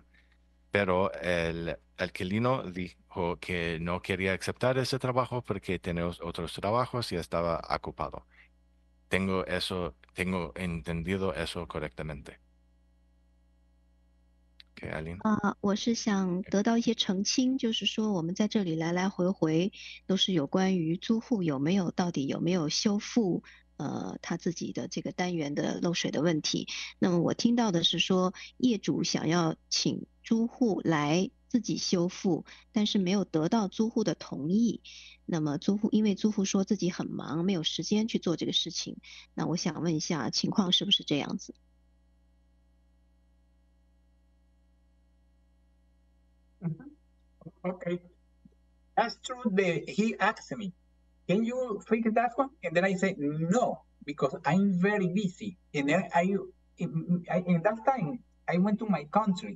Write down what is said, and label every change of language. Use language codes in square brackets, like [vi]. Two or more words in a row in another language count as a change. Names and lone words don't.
[es] Pero el alquilino dijo que no quería aceptar ese trabajo porque tenía otros trabajos y estaba ocupado. Tengo entendido eso correctamente. [en] Okay, Aline. [zh] 我是想得到一些澄清，就是说我们在这里来来回回都是有关于租户到底有没有修复他自己的这个单元的漏水的问题。那么我听到的是说业主想要请租户来自己修复，但是没有得到租户的同意。那么因为租户说自己很忙，没有时间去做这个事情。那我想问一下，情况是不是这样子？ [en] Okay, that's true. He asked me, "Can you fix that one?" And then I said, "No, because I'm very busy." And then in that time, I went to my country.